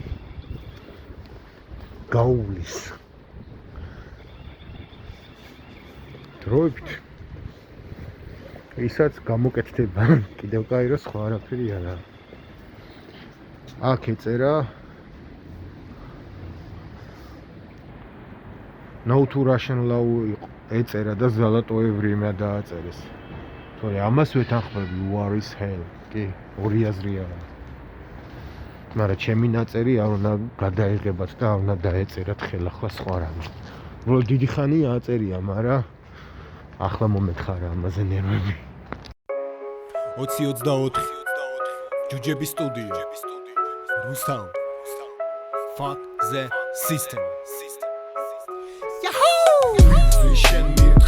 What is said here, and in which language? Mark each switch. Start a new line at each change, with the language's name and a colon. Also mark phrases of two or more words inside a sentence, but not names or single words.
Georgian: გაუვლის დროებით ისაც გამოკეთდება კიდევ კაი რა სხვა არაფერი არა აქ ეწერა
English: No to Russian law
Georgian: ეწერა და
Russian: золотое время
Georgian: დააწერეს. თორე ამას ვეთანხმები
English: war is hell.
Georgian: კი, ორი აზრია. მაგრამ ჩემი ნაწერი არ უნდა გადაიღებათ და არ უნდა დაეწერათ ხელახლა სხვა რამე. უბრალოდ დიდი ხანია აწერია, მაგრამ ახლა მომეთხარა ამაზე ნერვები. 2024 ჯუჯების სტუდიო.
English: Rustam. Fuck the system. Yahoo!